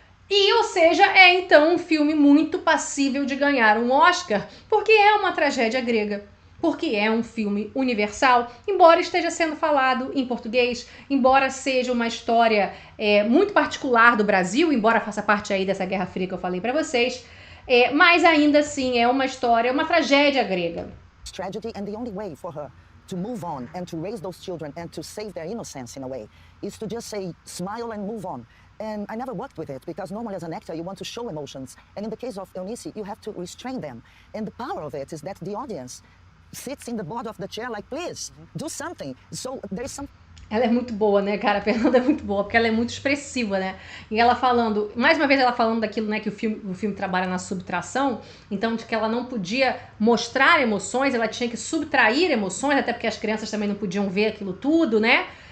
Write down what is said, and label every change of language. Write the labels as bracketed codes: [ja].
[pt] E, ou seja, é então um filme muito passível de ganhar um Oscar, porque é uma tragédia grega. Porque é um filme universal, embora esteja sendo falado em português, embora seja uma história muito particular do Brasil, embora faça parte aí dessa Guerra Fria que eu falei pra vocês, mas ainda assim é uma história, uma tragédia grega. [en] Tragedy, and the only way for her to move on and to raise those children and to save their innocence in a way is to just say, smile and move on. And I never worked with it because normally as an actor you want to show emotions. And in the case of Eunice, you have to restrain them. And the power of it is that the audience sits in the bottom of the chair like, please, do something. So there is some... [pt] Ela é muito boa, né, cara? A Fernanda é muito boa, porque ela é muito expressiva, né? E ela falando, mais uma vez ela falando daquilo, né, que o filme trabalha na subtração, então de que ela não podia mostrar emoções, ela tinha que subtrair emoções, até porque as crianças também não podiam ver aquilo tudo, né?